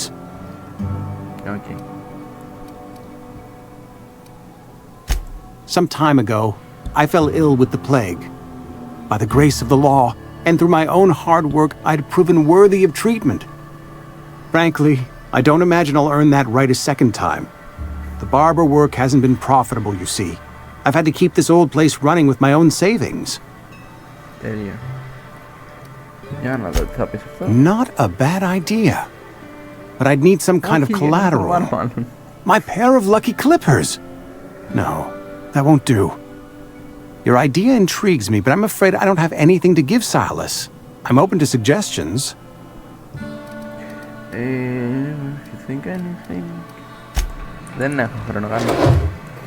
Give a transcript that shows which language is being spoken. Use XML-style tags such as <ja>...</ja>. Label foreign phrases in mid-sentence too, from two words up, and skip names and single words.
<en>Okay. Some time ago, I fell ill with the plague. By the grace of the law, and through my own hard work, I'd proven worthy of treatment. Frankly, I don't imagine I'll earn that right a second time. The barber work hasn't been profitable, you see. I've had to keep this old place running with my own savings.</en> <el>Τέλεια. Για να δω τι θα πεις αυτό.</el> <en>Not a bad idea. But I'd need some kind of collateral. My pair of lucky clippers. No, that won't do. Your idea intrigues me, but I'm afraid I don't have anything to give Silas. I'm open to suggestions. If you think anything...</en> <el>Δεν έχω χρόνο, κάνω.</el>